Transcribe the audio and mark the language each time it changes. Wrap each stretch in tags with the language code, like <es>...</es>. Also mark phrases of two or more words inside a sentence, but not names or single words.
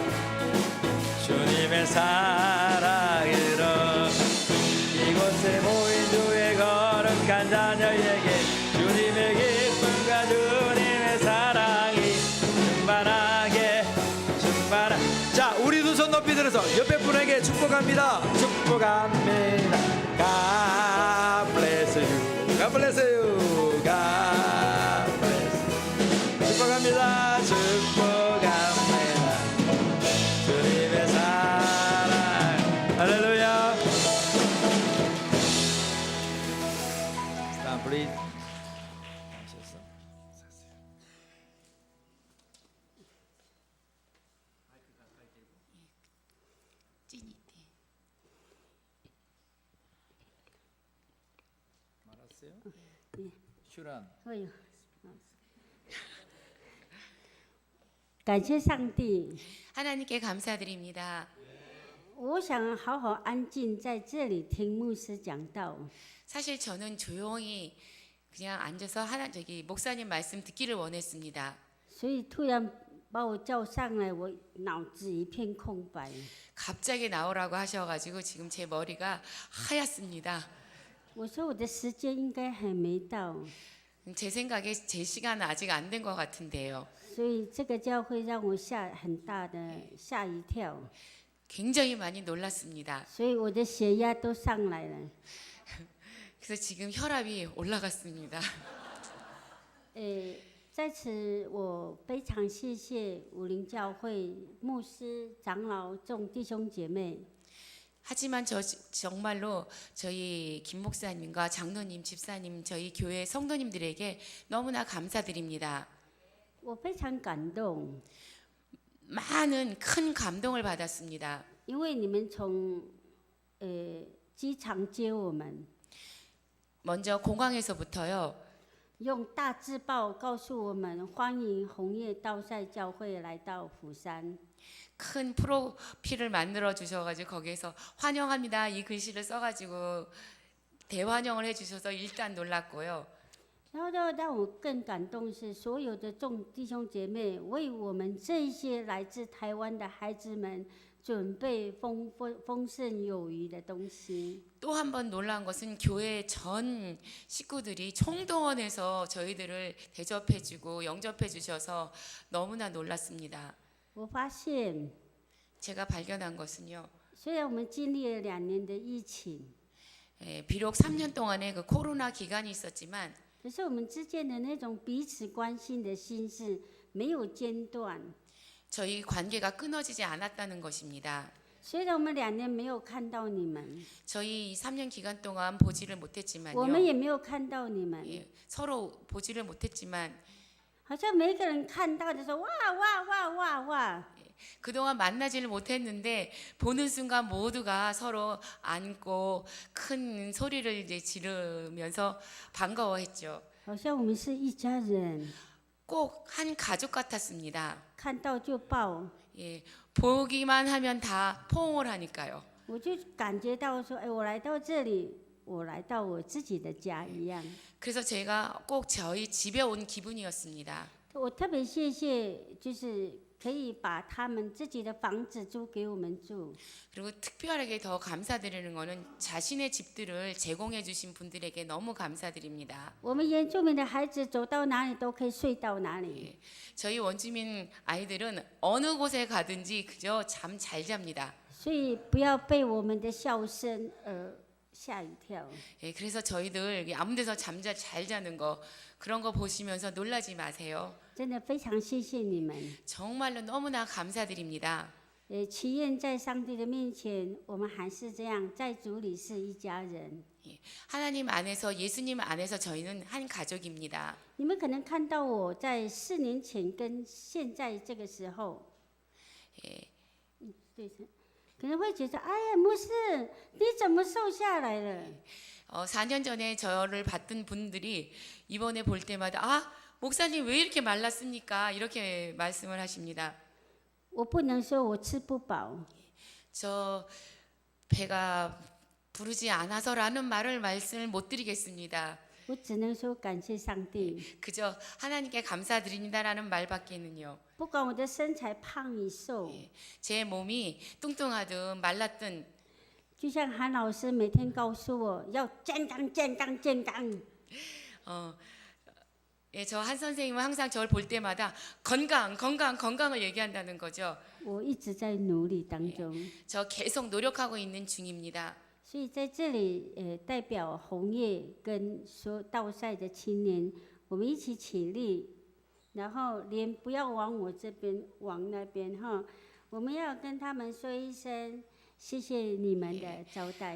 <ko>주님의 사랑으로 이곳에 모인 주의 거룩한 자녀에게 주님의 기쁨과 주님의 사랑이 충만하게 자, 우리 두 손 높이 들어서 옆에 분에게 축복합니다.</ko> <en>God bless you. God bless you. God bless you.</en> <ko>축복합니다. 주님의 사랑. 할렐루야.</ko> <en>Stand please. 찐이 때.</en> <ko>말았어요? 슈란.</ko> <zh>哎呦，感谢上帝，</zh> <ko>하나님께 감사드립니다.</ko> <zh>我想好好安静在这里听牧师讲道。</zh> <ko>사실 저는 조용히 그냥 앉아서 목사님 말씀 듣기를 원했습니다.</ko> <zh>所以突然把我叫上来，我脑子一片空白。</zh> <ko>갑자기 나오라고 하셔가지고 지금 제 머리가 하얗습니다.</ko> <zh>我说我的时间应该还没到，</zh> <ko>제 생각에 제 시간은 아직 안 된 것 같은데요.</ko> <zh>所以这个教会让我很大的吓一跳，</zh> <ko>굉장히 많이 놀랐습니다.</ko> <zh>所以我的血压都上来了。</zh> <ko>그래서 지금 혈압이 올라갔습니다.</ko> <zh>在此我非常谢谢武林教会牧师、长老众弟兄姐妹。</zh> <ko>하지만 정말로 저희 김 목사님과 장로님, 집사님, 저희 교회 성도님들에게 너무나 감사드립니다.</ko> <zh>我非常感动，</zh> <ko>많은 큰 감동을 받았습니다.</ko> <zh>因为你们从机场接我们，</zh> <ko>먼저 공항에서부터요.</ko> <zh>用大字报告诉我们欢迎红叶道赛教会来到釜山。</zh> <ko>큰 프로필을 만들어 주셔가지고 거기에서 환영합니다 이 글씨를 써가지고 대환영을 해주셔서 일단 놀랐고요.</ko> <zh>然后让我更感动是，所有的众弟兄姐妹为我们这些来自台湾的孩子们准备丰盛有余的东西。</zh> <ko>또 한 번 놀란 것은 교회 전 식구들이 총동원해서 저희들을 대접해주고 영접해주셔서 너무나 놀랐습니다.</ko> <zh>我发现，</zh> <ko>제가 발견한 것은요.</ko> <zh>虽然我们经历了2年的疫情，</zh> <ko>비록 3년 동안의 그 코로나 기간이 있었지만</ko> <zh>可是我们之间的那种彼此关心的心是没有间断。</zh> <ko>저희 관계가 끊어지지 않았다는 것입니다.</ko> <zh>虽然我们2年没有看到你们，</zh> <ko>저희 3년 기간 동안 보지를</ko> <zh>我们</zh> <ko>못했지만요.</ko> <zh>也没有看到你们，</zh> <ko>서로 보지를 못했지만</ko> <zh>好像每一个人看到的时候，哇哇哇哇哇，</zh> <ko>그동안 만나지를 못했는데 보는 순간 모두가 서로 안고 큰 소리를 이제 지르면서 반가워했죠.</ko> <zh>好像我们是一家人，</zh> <ko>꼭 한 가족 같았습니다.</ko> <zh>看到就抱。</zh> <ko>예, 보기만 하면 다 포옹을 하니까요.</ko> <zh>我就感觉到说，哎，我来到这里，我来到我自己的家一样。</zh> <ko>그래서 제가 꼭 저희 집에 온 기분이었습니다.</ko> <zh>我特别谢谢，就是可以把他们自己的房子租给我们住。</zh> <ko>그리고 특별하게 더 감사드리는 거는 자신의 집들을 제공해 주신 분들에게 너무 감사드립니다.</ko> <zh>我们原住民的孩子走到哪里都可以睡到哪里。</zh> <ko>저희 원주민 아이들은 어느 곳에 가든지 그저 잠 잘 잡니다.</ko> <zh>所以不要被我们的笑声而吓一跳。</zh> <ko>예, 그래서 저희들 아무 데서 잠자 잘 자는 거 그런 거 보시면서 놀라지 마세요.</ko> <zh>真的非常谢谢你们。</zh> <ko>정말로 너무나 감사드립니다.</ko> <zh>祈愿在上帝的面前，我们还是这样，在主里是一家人。</zh> <ko>하나님 안에서 예수님 안에서 저희는 한 가족입니다.</ko> <zh>你们可能看到我在4年前跟现在这个时候， 对，可能会觉得，哎呀，牧师，你怎么瘦下来了？</zh> <ko>4년 전에 저를 봤던 분들이 이번에 볼 때마다 아 목사님 왜 이렇게 말랐습니까? 이렇게 말씀을 하십니다.</ko> <zh>我不能说我吃不饱，</zh> <ko>저 배가 부르지 않아서라는 말씀을 못 드리겠습니다.</ko> <zh>我只能说感谢上帝。</zh> <ko>그저 하나님께 감사드립니다라는 말밖에는요.</ko> <zh>不管我的身材胖与瘦，</zh> <ko>제 몸이 뚱뚱하든 말랐든</ko> <zh>就像韩老师每天告诉我要健康、健康、健康。</zh> <ko>예, 저 한 선생님은 항상 저를 볼 때마다 건강을 얘기한다는 거죠.</ko> <zh>我一直在努力当中，</zh> <ko>저 계속 노력하고 있는 중입니다.</ko> <zh>所以在这里，代表红叶跟所道赛的青年，我们一起起立，然后脸不要往我这边，往那边哈，我们要跟他们说一声谢谢你们的招待。</zh>